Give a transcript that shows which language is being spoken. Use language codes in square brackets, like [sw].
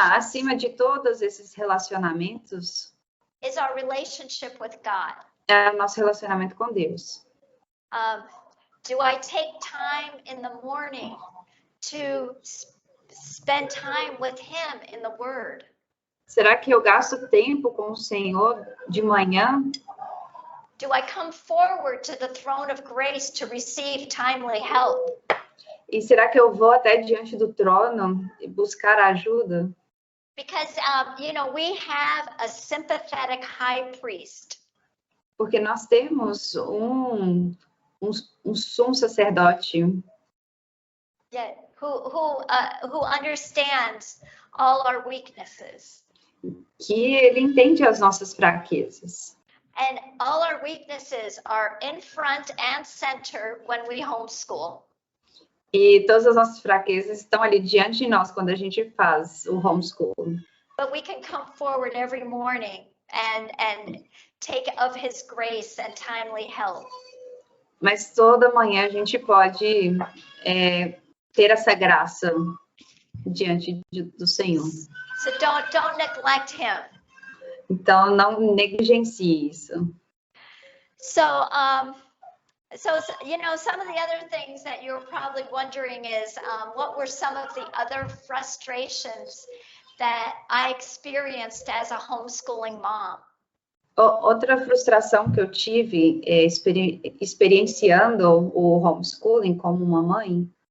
[pt] acima de todos esses relacionamentos, [en] is our relationship with God. [pt] É o nosso relacionamento com Deus. [en] Do I take time in the morning to spend time with Him in the Word? [pt] Será que eu gasto tempo com o Senhor de manhã? [en] Do I come forward to the throne of grace to receive timely help? [pt] E será que eu vou até diante do trono e buscar ajuda? [en] Because we have a sympathetic high priest. [pt] Porque nós temos um sumo sacerdote. [en] Yeah, who understands all our weaknesses. [pt] Que ele entende as nossas fraquezas. [en] And all our weaknesses are in front and center when we homeschool. [pt] E todas as nossas fraquezas estão ali diante de nós quando a gente faz o homeschool. [en] But we can come forward every morning and take of His grace and timely help. [pt] Mas toda manhã a gente pode ter essa graça diante do Senhor. [en] So don't neglect Him. [pt] Então não negligencie isso. [en] So some of the other things that you're probably wondering is what were some of the other frustrations that I experienced as a homeschooling mom? [pt] Outra frustração que eu tive experienciando o homeschooling como uma mãe.